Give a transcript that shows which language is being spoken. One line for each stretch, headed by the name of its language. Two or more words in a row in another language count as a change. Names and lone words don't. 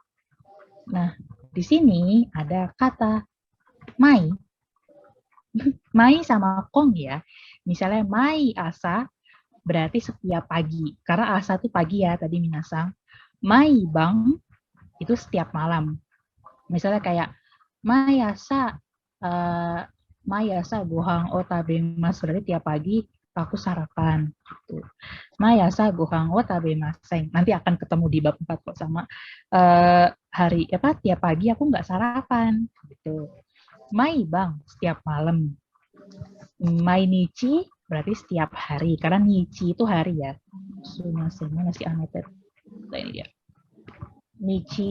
Indonesian: Nah, di sini ada kata mai. Mai sama kong ya. Misalnya mai asa berarti setiap pagi. Karena asa itu pagi ya tadi minasang. Mai bang itu setiap malam. Misalnya kayak
Japanese: mai asa gohang o tabemasu
Indonesian: berarti tiap pagi aku sarapan gitu.
Japanese: Mayasa gohang wa tabemasen.
Indonesian: Nanti akan ketemu di bab 4 kok sama tiap pagi aku nggak sarapan gitu. Mai bang setiap malam. Mai nichi berarti setiap hari, karena nichi itu hari ya. Sumasema masih aneter. Nah, ini dia.